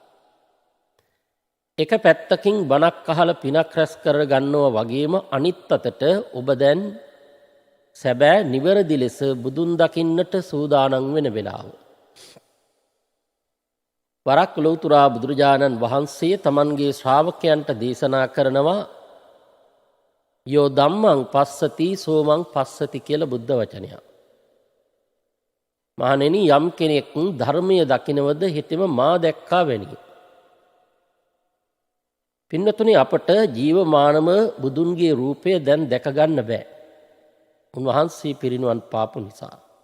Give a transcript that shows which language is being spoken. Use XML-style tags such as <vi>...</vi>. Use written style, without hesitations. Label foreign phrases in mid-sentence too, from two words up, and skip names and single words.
<si>එක පැත්තකින් බණක් අහලා පිනක් රැස් කර ගන්නවා වගේම අනිත් අතට ඔබ දැන් සැබෑ නිවැරදි ලෙස බුදුන් දකින්නට සූදානම් වෙන වෙලාව. වරක් ලෝතර බුදුරජාණන් වහන්සේ තමන්ගේ ශ්‍රාවකයන්ට දේශනා කරනවා</si> <pi>යෝ ධම්මං පස්සති සෝමං පස්සති</pi> <si>කියලා බුද්ධ වචනයක්. මහණෙනි, යම් කෙනෙක් ධර්මය දකිනවද හිතෙම මා දැක්කා වැනිය. පින්නතුනි, අපට ජීවමානම බුදුන්ගේ රූපය දැන් දැක ගන්න බෑ. උන්වහන්සේ පිරිනිවන් පාපු නිසා.</si>